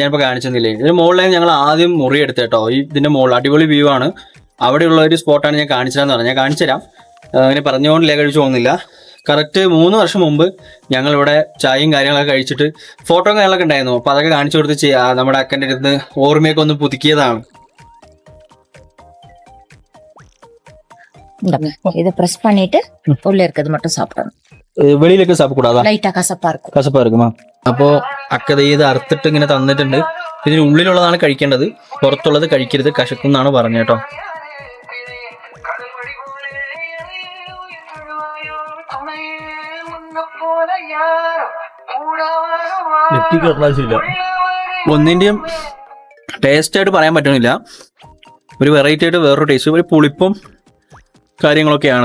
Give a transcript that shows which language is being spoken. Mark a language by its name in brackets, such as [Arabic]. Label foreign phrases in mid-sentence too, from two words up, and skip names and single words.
[Malayalam] ഞാനിപ്പോൾ കാണിച്ചെന്നില്ലേ, ഇതിന് മുകളിലേക്ക് ഞങ്ങൾ ആദ്യം മുറി എടുത്ത് കേട്ടോ. ഇതിൻ്റെ മുകളിൽ അടിപൊളി വ്യൂ ആണ്, അവിടെയുള്ള ഒരു സ്പോട്ടാണ് ഞാൻ കാണിച്ചതെന്ന് പറഞ്ഞാൽ. ഞാൻ കാണിച്ചു തരാം, അങ്ങനെ പറഞ്ഞുകൊണ്ടില്ലേ കഴിച്ചു പോകുന്നില്ല. കറക്റ്റ് 3 വർഷം മുമ്പ് ഞങ്ങളിവിടെ ചായയും കാര്യങ്ങളൊക്കെ കഴിച്ചിട്ട് ഫോട്ടോ കാര്യങ്ങളൊക്കെ ഉണ്ടായിരുന്നു. അപ്പോൾ അതൊക്കെ കാണിച്ചു കൊടുത്ത് നമ്മുടെ അക്കൻ്റെ അടുത്ത് ഓർമ്മയൊക്കെ ഒന്ന് പുതുക്കിയതാണ്. [Tamil] இதை பிரஸ் பண்ணிட்டு உள்ள இருக்கிறது மட்டும் சாப்பிடணும். [Malayalam] വെളിയിലേക്ക് സാപ്പിക്കൂടാ, [Tamil] லைட்டா கசப்பா இருக்கும். കസപ്പാ இருக்குமா? [Malayalam] അപ്പോൾ അക്കത ഇത് അറുത്തിട്ട് ഇങ്ങനെ തന്നിട്ടുണ്ട്. ഇതിന് ഉള്ളിലുള്ളതാണ് കഴിക്കേണ്ടത്, പുറത്തുള്ളത് കഴിക്കരുത്, കശക്കും എന്നാണ് പറഞ്ഞത് കേട്ടോ. ഒന്നിൻ്റെയും ടേസ്റ്റ് ആയിട്ട് പറയാൻ പറ്റണില്ല, ഒരു വെറൈറ്റി ആയിട്ട് വേറൊരു ടേസ്റ്റ്, ഒരു പുളിപ്പും കാര്യങ്ങളൊക്കെയാണത്.